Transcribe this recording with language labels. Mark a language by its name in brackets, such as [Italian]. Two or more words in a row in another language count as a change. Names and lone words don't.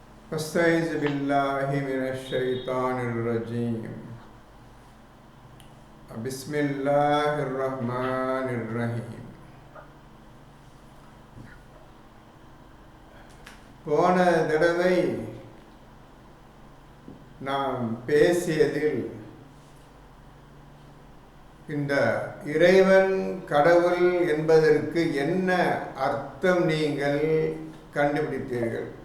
[Arabic] أستعيذ بالله من الشيطان الرجيم. بسم الله الرحمن الرحيم. [Tamil] போன தடவை நாம் பேசியதில் இந்த இறைவன் கடவுள் என்பதற்கு என்ன அர்த்தம் நீங்கள் கண்டுபிடித்தீர்கள்?